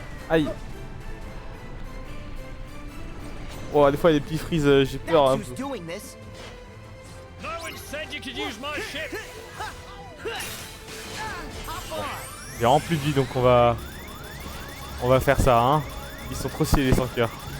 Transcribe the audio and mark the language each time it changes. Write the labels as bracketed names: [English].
[French] Aïe. Oh, des fois il y a des petits freeze, j'ai peur. [English] That's [French] Un [English] who's [French] peu. [English] doing this. No one said you could use my ship. [French] J'ai vraiment plus de vie, donc on va faire ça, hein. Ils sont trop stylés les sans cœur.